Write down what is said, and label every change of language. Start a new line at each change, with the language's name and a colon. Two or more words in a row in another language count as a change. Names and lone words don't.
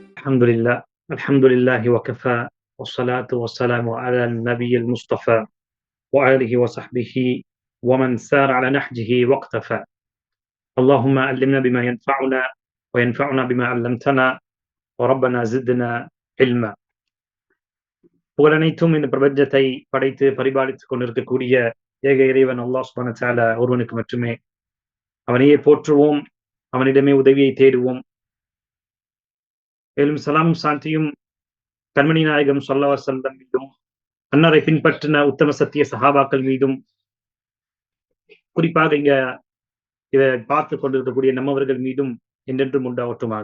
Arabic: الحمد لله الحمد لله وكفى والصلاة والسلام على النبي المصطفى وآله وصحبه ومن سار على نهجه واقتفى. اللهم علمنا بما ينفعنا وينفعنا بما علمتنا وربنا زدنا علما.
Tamil: புகழனைத்தும் இந்த பிரபஞ்சத்தை படைத்து பரிபாலித்துக் கொண்டிருக்கக்கூடிய ஏக இறைவன் அல்லாஹ்
Arabic: سبحانه وتعالى
Tamil: ஒருவனுக்கு மட்டுமே. அவனையே போற்றுவோம், அவனிடமே உதவியை தேடுவோம். மேலும் சலாம் சாந்தியும் கண்மணி நாயகம்
Arabic: صلى الله عليه وسلم
Tamil: மீதும், அன்னாரை பின்பற்றின உத்தம சத்திய சஹாபாக்கள் மீதும், குறிப்பாக இதை பார்த்து கொண்டிருக்கக்கூடிய நம்மவர்கள் மீதும் என்றென்றும் உண்டாகட்டுமாக.